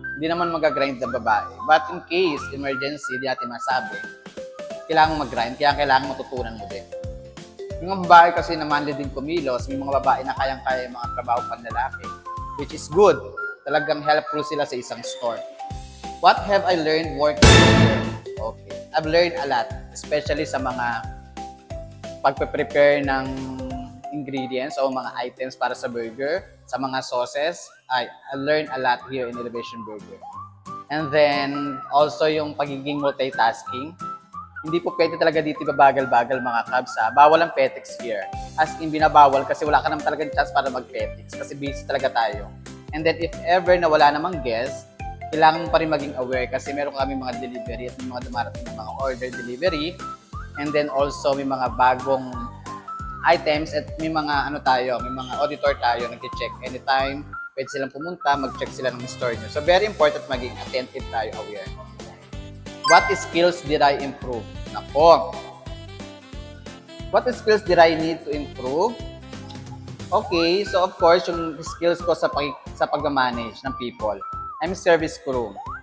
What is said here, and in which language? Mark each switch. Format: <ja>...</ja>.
<tl>Hindi naman mag-grind sa babae.</tl> <en>But in case, emergency,</en> <tl>di natin masabi, kailangan mag-grind, kaya kailangan matutunan mo din. Yung mga babae kasi na manly din kumilos, may mga babae na kayang-kaya yung mga trabaho pang lalaki, which is good. Talagang helpful sila sa isang store.</tl> <en>What have I learned working here? Okay. I've learned a lot, especially</en> <tl>sa mga pagpe-prepare ng ingredients o mga items para sa burger, sa mga sauces.</tl> <en>I learned a lot here in Elevation Burger. And then, also</en> <tl>yung pagiging</tl> <en>multitasking.</en> <tl>Hindi po pwede talaga dito babagal-bagal mga cabs ha. Bawal ang petics here. As in, binabawal kasi wala ka naman talagang chance para mag-petics kasi busy talaga tayo. And then, if ever na wala namang guest, kailangan mo pa rin maging aware kasi meron kami mga delivery at may mga dumarating ng mga order delivery. And then also, may mga bagong items at may mga may mga auditor tayo nag-check anytime. Pwede silang pumunta, mag-check sila ng store nyo.</tl> <en>So, very important maging attentive tayo, aware. What skills did I improve? Nako. What skills did I need to improve? Okay, so of course,</en> <tl>yung skills ko sa pag-manage ng people.</tl> <en>I'm service crew.</en>